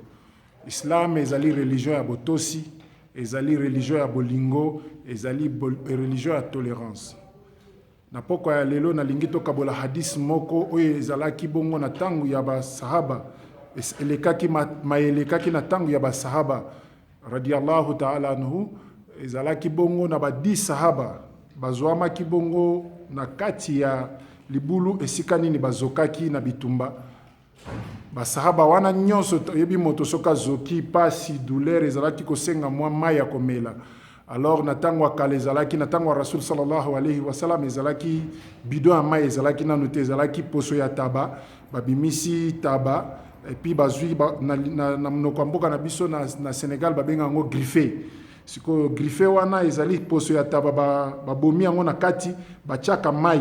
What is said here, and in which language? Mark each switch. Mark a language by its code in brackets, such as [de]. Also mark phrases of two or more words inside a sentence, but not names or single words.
[ln] Islam ezali religion ya botosi, ezali religion ya bolingo, ezali religion ya tolérance. Na poko ya lelo na lingito kabola hadis moko oyo ezalaki bongo na tangu ya ba sahaba, elekaki maelekaki na tangu ya ba sahaba [ar] رضي الله تعالى عنه, [ln] ezalaki bongo na ba 10 sahaba bazwama kibongo na kati ya libulu esika nini bazokaki na bitumba. Basahaba wana nyonso yebi moto soka zoki pasi douleur ezalaki kosenga mwa maya komela. Alors na tango akale ezalaki na tango Rasul [ar] صلى الله عليه وسلم [ln] ezalaki bidon ya maya ezalaki nanu te, ezalaki poso ya taba babimisi taba [fr] et puis [ln] bazwi na mnoko mboka na biso na Senegal babenga ngo griffé. Siko griffé wana ezali poso ya taba babomi yango na kati bachaka mai.